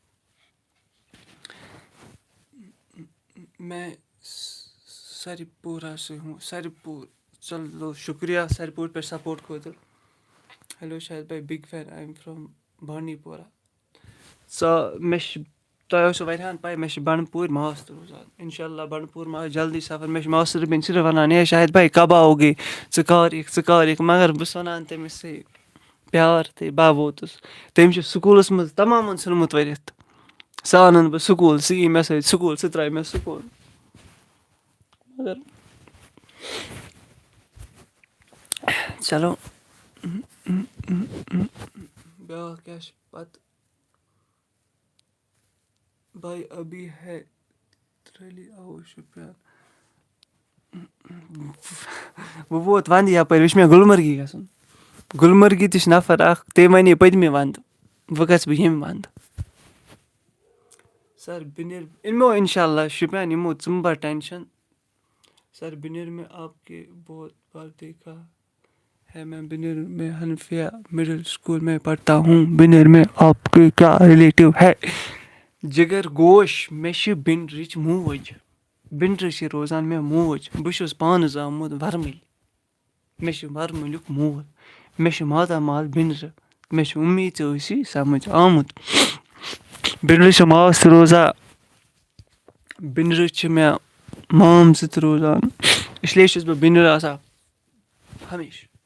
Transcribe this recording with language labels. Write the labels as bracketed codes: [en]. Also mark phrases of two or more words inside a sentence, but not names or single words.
[ks] میں سرپوٗر چلو شُکریہ سرپوٗر پٮ۪ٹھ سَپوٹ خٲطرٕ ہیلو شاہِد بھاے [en] big fan I am from [ks] بانڈی پورہ مےٚ چھِ تۄہہِ آسیو واریاہَن پاے مےٚ چھِ بنٛڈپوٗرۍ ماس تہِ روزان اِنشاء اللہ بنٛڈپوٗر ما آسہِ جلدی سفر مےٚ چھِ ماستٕر بیٚنہِ صرف وَنان ہے شاہِد بھاے [ur] کب آوگے [ks] ژٕ کر یِکھ مگر بہٕ چھُس وَنان تٔمِس ہے پیار تھے بہٕ ووتُس تٔمۍ چھُ سکوٗلَس منٛز تمامَن ژھٕنمُت ؤرِتھ سُہ اَنَن بہٕ سکوٗل سُہ یی مےٚ سۭتۍ سکوٗل سُہ ترٛایہِ مےٚ سکوٗل مگر چلو بیٛاکھ کیٛاہ چھِ پَتہٕ [ur] بھائی ابھی ہے [ks] ترٛیلی آوُ شُپیَن وۄنۍ ووت وَندٕ یَپٲرۍ وۄنۍ چھُ مےٚ گُلمرگی گژھُن گُلمرگی تہِ چھِ نفر اَکھ تٔمۍ وَنے پٔتمہِ وَندٕ وۄنۍ گژھٕ بہٕ ییٚمہِ وَندٕ سر بِنِر یِمو اِنشاء اللہ شُپیَن یِمو ژٕ مہٕ بَر ٹٮ۪نشَن سر بِنِر [ur] میں آپ کے بہت بار دیکھا ہے میں بِنِر میں حنفیہ مڈل اسکول میں پڑھتا ہوں بِنِر میں آپ کے کیا رِلیٹِو ہے [ks] جِگر گوش مےٚ چھِ بِنرٕچ موج بِنرٕ چھِ روزان مےٚ موج بہٕ چھُس پانہٕ زامُت وَرمٕلۍ مےٚ چھُ وَرمٕلیُک مول مےٚ چھُ ماتامال بِنرٕ مےٚ چھِ اُمید ژےٚ ٲسی سَمٕجھ آمُت بِنرٕ چھِ ماس تہِ روزان بِنرٕ چھِ مےٚ مام زٕ تہِ روزان اِسلیے چھُس بہٕ بِنرٕ آسان ہمیشہٕ